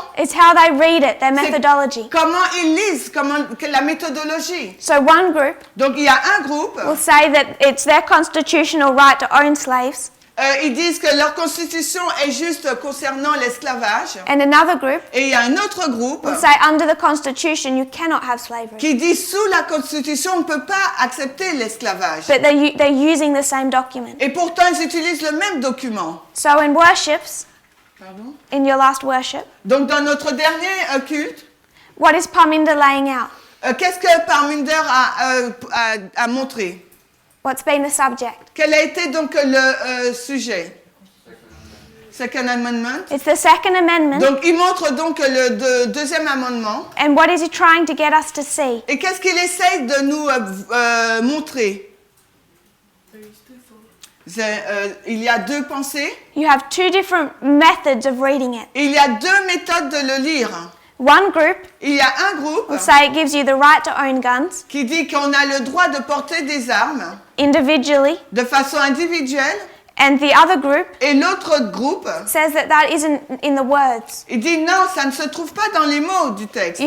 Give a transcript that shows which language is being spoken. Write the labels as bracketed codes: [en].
[en] It's how they read it, their methodology. [fr] comment ils lisent, la méthodologie. [en] So one group [fr] Donc il y a un groupe, [en] will say that it's their constitutional right to own slaves, [fr] ils disent que leur constitution est juste concernant l'esclavage. [en] and another group [fr] Et il y a un autre groupe [en] will say under the Constitution you cannot have slavery. [fr] qui dit sous la constitution on ne peut pas accepter l'esclavage. [en] But they're using the same document. [fr] Et pourtant ils utilisent le même document. [en] So in worships, [fr] Pardon? [en] in your last worship, [fr] Donc dans notre dernier culte, [en] what is Parminder laying out? [fr] qu'est-ce que Parminder a montré? [en] What's been the subject? [fr] Quel a été donc le sujet? [en] Second Amendment. It's the Second Amendment. [fr] Donc, il montre donc le deuxième amendement. [en] And what is he trying to get us to see? [fr] Et qu'est-ce qu'il essaye de nous montrer? Il y a deux pensées. [en] You have two different methods of reading it. [fr] Il y a deux méthodes de le lire. [en] One group [fr] Il y a un groupe [en] will say it gives you the right to own guns [fr] qui dit qu'on a le droit de porter des armes [en] individually, [fr] de façon individuelle. [en] and the other group [fr] Et l'autre groupe, [en] says that that isn't in the words. [fr] il dit non, ça ne se trouve pas dans les mots du texte.